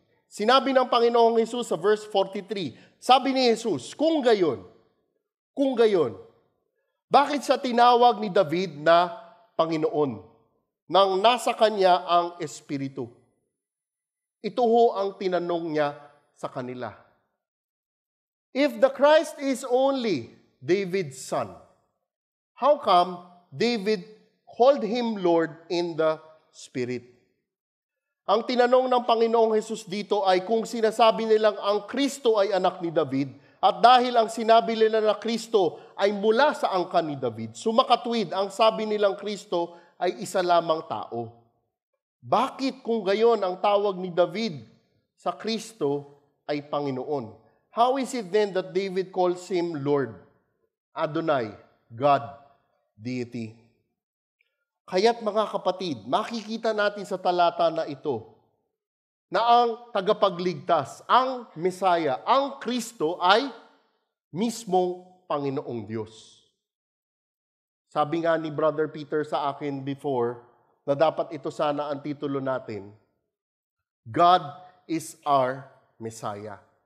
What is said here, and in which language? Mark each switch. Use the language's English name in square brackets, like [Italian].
[Filipino] Sinabi ng Panginoong Hesus sa verse 43, sabi ni Jesus, kung gayon, bakit siya tinawag ni David na Panginoon nang nasa kanya ang Espiritu? Ito ho ang tinanong niya sa kanila. [English] If the Christ is only David's son, how come David called him Lord in the Spirit? [Filipino] Ang tinanong ng Panginoong Hesus dito ay kung sinasabi nilang ang Kristo ay anak ni David, at dahil ang sinabi nila na Kristo ay mula sa angkan ni David, sumakatwid ang sabi nilang Kristo ay isa lamang tao. Bakit kung gayon ang tawag ni David sa Kristo ay Panginoon? [English] How is it then that David calls him Lord, Adonai, God, Deity? [Filipino] Kaya't mga kapatid, makikita natin sa talata na ito na ang tagapagligtas, ang Mesaya, ang Kristo ay mismong Panginoong Diyos. Sabi nga ni Brother Peter sa akin before, na dapat ito sana ang titulo natin, [English] God is our Messiah.